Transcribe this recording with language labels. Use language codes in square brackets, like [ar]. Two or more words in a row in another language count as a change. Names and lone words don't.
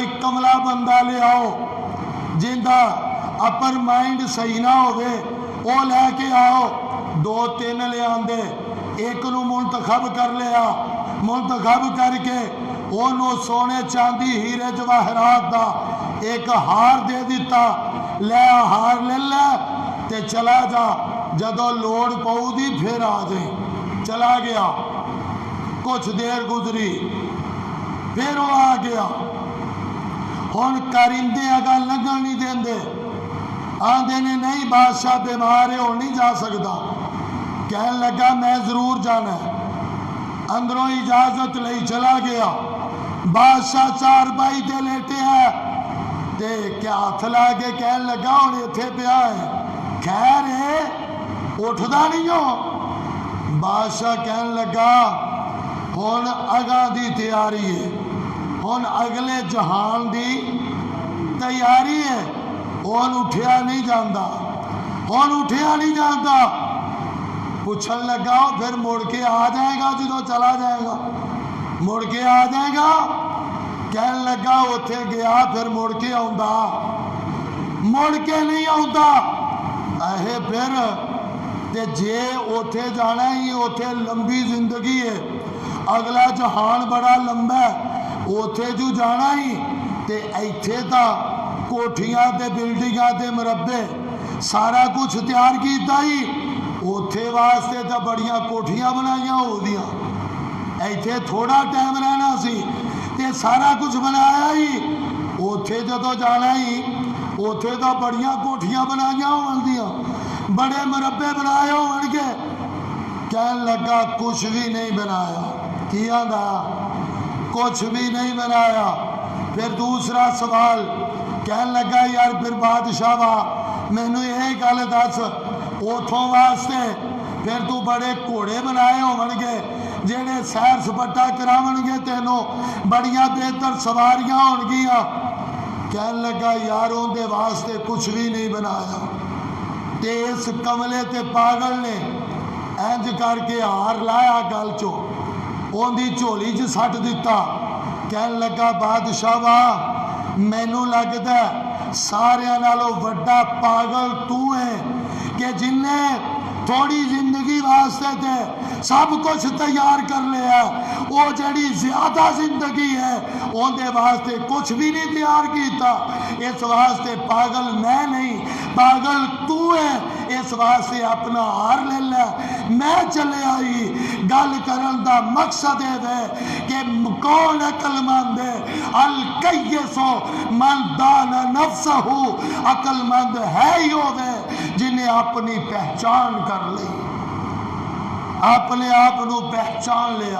[pa] کملا بندہ لے آؤ جندہ اپر مائنڈ صحیح نہ ہوئے، وہ لے کے آؤ، دو تین لے آندے، ایک نو منتخب کر لیا، منتخب کر کے انہوں سونے چاندی ہیرے جواہرات دا ایک ہار دے دیتا، لے ہار لے لے تے چلا جا، جدو لوڑ پاؤ دی پھر آ جائیں، چلا گیا۔ [ur] کچھ دیر گزری پھر وہ آ گیا، [pa] ہن کرندے اگا لگن نہیں دیندے، آندے نے نہیں بادشاہ بیمار ہے اور نہیں جا سکتا، کہنے لگا میں ضرور جانا ہے، اندروں اجازت لئی چلا گیا، بادشاہ چار بائی تے لیٹے ہیں تے کیا ہاتھ لا کے کہنے لگا اور اتھے پیا ہے، خیر ہے اٹھدا نہیں ہو؟ بادشاہ کہنے لگا ہن اگاں دی تیاری ہے، ہن اگلے جہان دی تیاری ہے، ہن اٹھیا نہیں جاندا، ہن اٹھیا نہیں جاندا۔ پوچھن لگا پھر مڑ کے آ جائے گا جدو چلا جائے گا، مڑ کے آ جائے گا؟ کہنے لگا اتھے گیا پھر مڑ کے آؤندا، مڑ کے نہیں آؤندا۔ اے پھر تے جے اتھے جانا ہی اتھے لمبی زندگی ہے، اگلا جہان بڑا لمبا ہے، اتھے جو جانا ہی تے ایتھے تا کوٹھیاں تے بلڈنگاں تے مربے سارا کچھ تیار کیتا ہی، اتھے واسطے تا بڑیاں کوٹھیاں بنائیاں ہو دیا، ایتھے تھوڑا ٹائم رہنا سی تے سارا کچھ بنایا ہی، اتھے جدو جانا ہی اتھے تا بڑیاں کوٹھیاں بنائیاں ہون دیا، بڑے مربے بنائے ہون گے۔ کہنے لگا کچھ بھی نہیں بنایا، کیا دا کچھ بھی نہیں بنایا۔ پھر دوسرا سوال کہنے لگا یار پھر بادشاہ میں نے یہ گل دس اتھوں واسطے پھر تو بڑے گھوڑے بنائے ہون گے جہے سیر سپاٹا کراون گے، تینوں بڑیاں بہتر سواریاں ہون گیا۔ کہنے لگا یار اندے واسطے کچھ بھی نہیں بنایا، تے اس کملے تے پاگل نے انج کر کے ہار لایا گل چو اندی جھولی چ سٹ دیتا۔ کہنے لگا بادشاہ مینوں لگدا ہے سارے نالوں وڈا پاگل تو ہے کہ جن نے تھوڑی زندگی واسطے تے سب کچھ تیار کر لیا، وہ جڑی زیادہ زندگی ہے ان دے واسطے کچھ بھی نہیں تیار کیتا۔ اس واسطے پاگل میں نہیں، پاگل تو ہے، اس واسطے اپنا ہار لے لے۔ میں چلے آئی گل کرن دا مقصد ہے کہ کون عقل مند ہے؟ [ar] الکیس من دان نفسہ، [pa] عقل مند ہے ہی ہوے جنہیں اپنی پہچان کر لی، اپنے آپ نو پہچان لیا۔